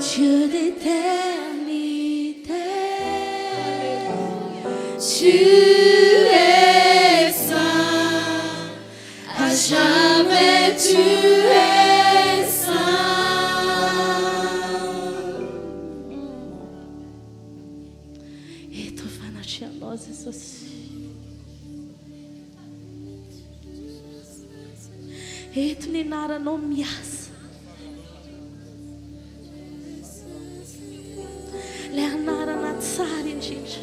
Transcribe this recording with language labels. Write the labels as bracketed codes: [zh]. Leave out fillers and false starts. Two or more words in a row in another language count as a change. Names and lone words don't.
[fr] Dieu d'éternité. tu es saint, à jamais tu es saint. [mg] Eto fanaty anao Jesosy. Eto ny anaranao miasa. Le anarana tsara indrindra.